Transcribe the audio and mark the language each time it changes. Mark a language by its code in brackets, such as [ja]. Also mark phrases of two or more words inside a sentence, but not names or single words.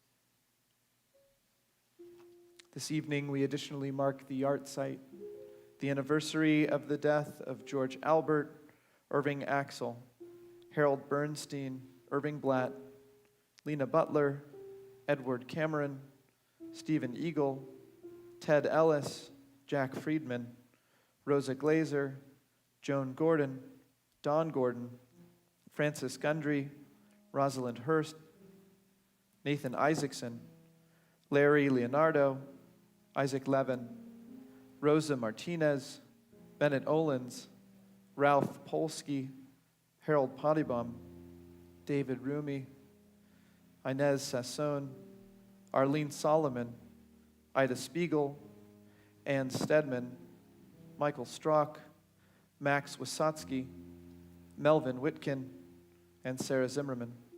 [en] This evening, we additionally mark the art site, the anniversary of the death of George Albert, Irving Axel, Harold Bernstein, Irving Blatt, Lena Butler, Edward Cameron, Stephen Eagle, Ted Ellis, Jack Friedman, Rosa Glazer, Joan Gordon, Don Gordon, Francis Gundry, Rosalind Hurst, Nathan Isaacson, Larry Leonardo, Isaac Levin, Rosa Martinez, Bennett Olens, Ralph Polsky, Harold Pottybaum, David Rumi, Inez Sasson, Arlene Solomon, Ida Spiegel, Ann Stedman, Michael Strock, Max Wasotsky, Melvin Witkin, and Sarah Zimmerman.